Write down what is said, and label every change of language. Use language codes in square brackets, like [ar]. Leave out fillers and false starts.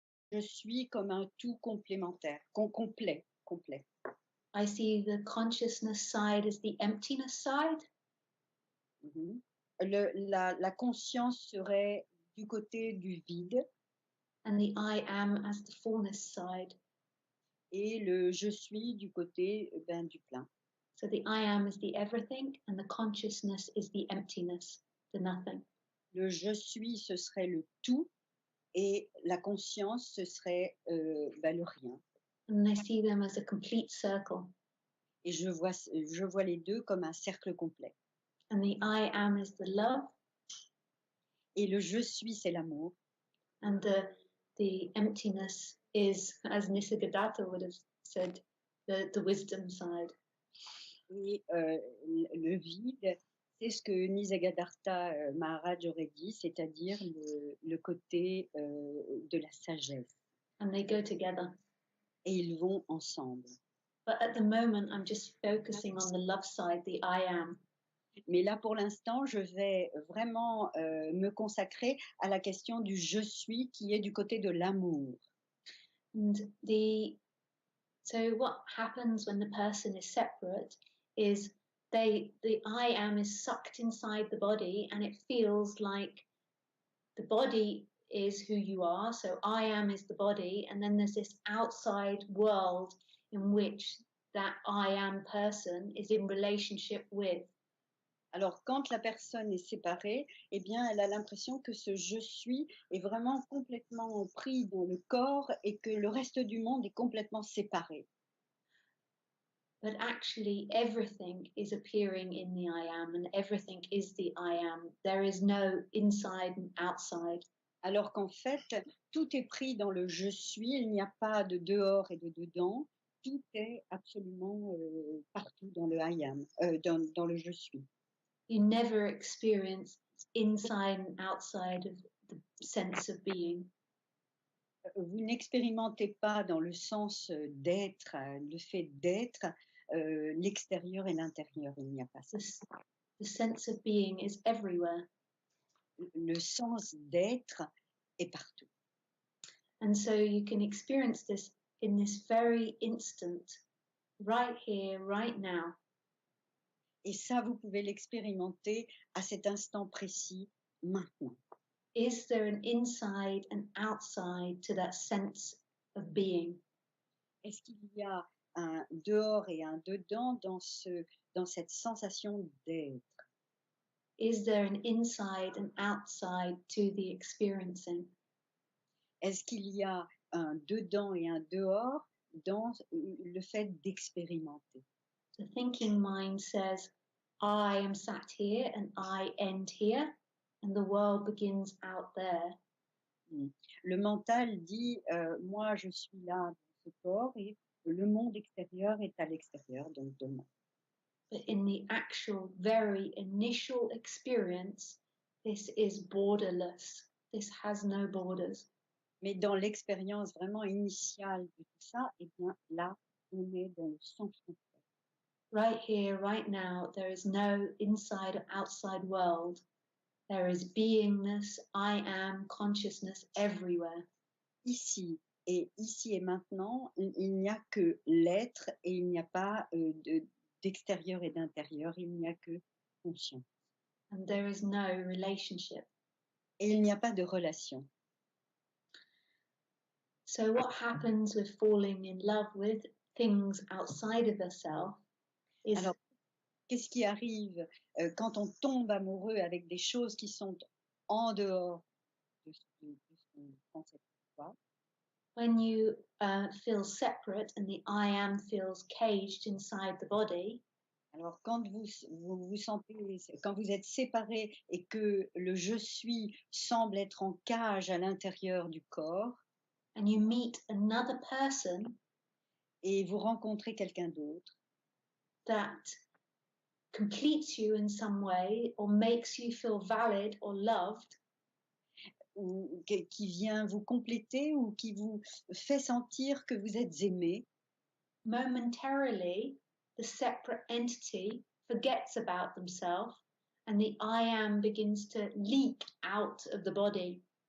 [fr] je suis comme un tout complémentaire, complet. [en] I see the consciousness side as the emptiness side. Mhm. [fr] La conscience serait du côté du vide. [en] And the I am as the fullness side. [fr] Et le je suis du côté du plein. [en] So the I am is the everything and the consciousness is the emptiness, the nothing. [fr] Le je suis, ce serait le tout et la conscience, ce serait le rien. [en] And I see them as a complete circle. [fr] Et je vois les deux comme un cercle complet. [en] And the I am is the love. [fr] Et le je suis, c'est l'amour. [en] And the emptiness is, as Nisargadatta would have said, the wisdom side. [fr] Et le vide, c'est ce que Nisargadatta Maharaj aurait dit, c'est-à-dire le côté de la sagesse. [en] And they go together. [fr] Et ils vont ensemble. [en] But at the moment, I'm just focusing on the love side, the I am. [fr] Mais là, pour l'instant, je vais vraiment me consacrer à la question du je suis qui est du côté de l'amour. [en] And so what happens when the person is separate is the I am is sucked inside the body and it feels like the body is who you are. So I am is the body. And then there's this outside world in which that I am person is in relationship with. [fr] Alors, quand la personne est séparée, eh bien, elle a l'impression que ce je suis est vraiment complètement pris dans le corps et que le reste du monde est complètement séparé. [en] But actually, everything is appearing in the I am, and everything is the I am. There is no inside and outside. [fr] Alors qu'en fait, tout est pris dans le je suis, il n'y a pas de dehors et de dedans, tout est absolument partout dans le I am, dans le je suis. [en] You never experience inside and outside of the sense of being. [fr] Vous n'expérimentez pas dans le sens d'être, le fait d'être, l'extérieur et l'intérieur, il n'y a pas ça. [en] The sense of being is everywhere. [fr] Le sens d'être est partout. [en] And so you can experience this in this very instant, right here, right now. [fr] Et ça, vous pouvez l'expérimenter à cet instant précis, maintenant. [en] Is there an inside and outside to that sense of being? [fr] Est-ce qu'il y a un dehors et un dedans dans cette sensation d'être? [en] Is there an inside and outside to the experiencing? [fr] Est-ce qu'il y a un dedans et un dehors dans le fait d'expérimenter? [en] The thinking mind says, I am sat here and I end here, and the world begins out there. [fr] Le mental dit, moi je suis là dans ce corps et le monde extérieur est à l'extérieur, donc de moi. [en] But in the actual, very initial experience, this is borderless. This has no borders. [fr] Mais dans l'expérience vraiment initiale de tout ça, eh bien là, on est dans le sans frontières. [en] Right here, right now, there is no inside or outside world. There is beingness, I am, consciousness everywhere. [fr] Ici et maintenant, il n'y a que l'être et il n'y a pas d'extérieur et d'intérieur, il n'y a que conscience. [en] And there is no relationship. [fr] Et il n'y a pas de relation. [en] So what happens with falling in love with things outside of ourselves is... [fr] Alors, qu'est-ce qui arrive quand on tombe amoureux avec des choses qui sont en dehors de ce qu'on pense être soi? [en] When you feel separate and the I am feels caged inside the body. [fr] Alors, quand vous sentez, quand vous êtes séparés et que le je suis semble être en cage à l'intérieur du corps, [en] and you meet another person, [fr] et vous rencontrez quelqu'un d'autre, [en] that completes you in some way or makes you feel valid or loved, [fr] ou qui vient vous compléter ou qui vous fait sentir que vous êtes aimé, [en] momentarily, the separate entity forgets about themselves and the I am begins to leak out of the body.